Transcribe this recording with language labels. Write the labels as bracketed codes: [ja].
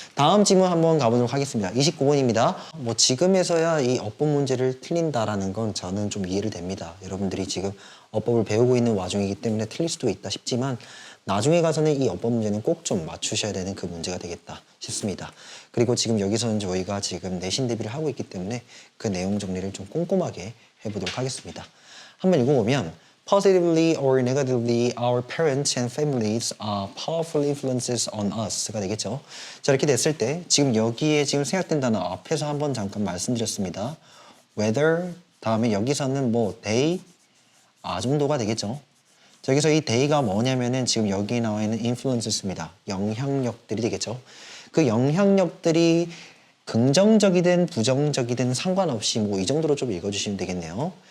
[ko] 다음 지문 한번 가보도록 하겠습니다. 29번입니다. 뭐 지금에서야 이 어법 문제를 틀린다라는 건 저는 좀 이해를 됩니다. 여러분들이 지금 어법을 배우고 있는 와중이기 때문에 틀릴 수도 있다 싶지만 나중에 가서는 이 어법 문제는 꼭 좀 맞추셔야 되는 그 문제가 되겠다 싶습니다. 그리고 지금 여기서는 저희가 지금 내신 대비를 하고 있기 때문에 그 내용 정리를 좀 꼼꼼하게 해보도록 하겠습니다. 한번 읽어보면 [en] Positively or negatively, our parents and families are powerful influences on us가 [ko] 되겠죠. 자, 이렇게 됐을 때 지금 여기에 지금 생략된 단어 앞에서 한번 잠깐 말씀드렸습니다. Whether 다음에 여기서는 뭐 they 정도가 되겠죠. 자, 여기서 이 they가 뭐냐면은 지금 여기 나와 있는 influences입니다. 영향력들이 되겠죠. 그 영향력들이 긍정적이든 부정적이든 상관없이 뭐 이 정도로 좀 읽어주시면 되겠네요.